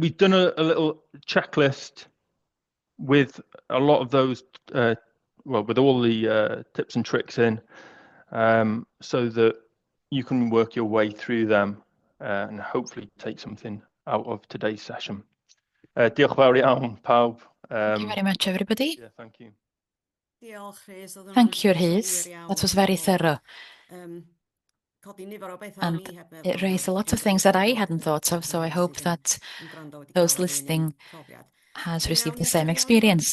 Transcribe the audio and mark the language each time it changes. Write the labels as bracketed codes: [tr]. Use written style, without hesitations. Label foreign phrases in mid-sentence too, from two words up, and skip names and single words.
[en] We've done a little checklist with a lot of those, well, with all the tips and tricks in, so that you can work your way through them and hopefully take something out of today's session. [cy] Diolch fawr iawn, pawb. [en] Thank you very much, everybody. Yeah, thank you. Thank you, Rhys. That was very thorough. And it raised a lot of things that I hadn't thought of, so I hope that those listening has received the same experience.